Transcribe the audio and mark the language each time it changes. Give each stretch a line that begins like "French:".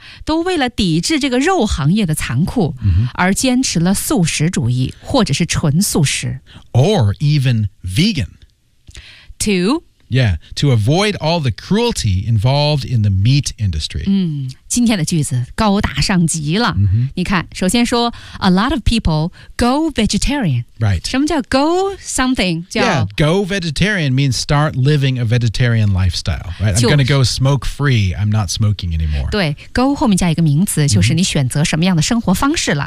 Chinese: 都为了抵制这个肉行业的残酷、 mm-hmm. 而坚持了素食主义或者是纯素食。
English: Or even vegan. To avoid all the cruelty involved in the meat industry.
Chinese: 今天的句子高大上极了。你看首先说
English: a lot of people go vegetarian. Right.
Chinese: 什么叫
English: go something?
Chinese: 叫
English: yeah, go vegetarian means start living a vegetarian lifestyle. Right? I'm going to go smoke free. I'm not smoking anymore.
Chinese: 对 go 后面加一个名词就是你选择什么样的生活方式了。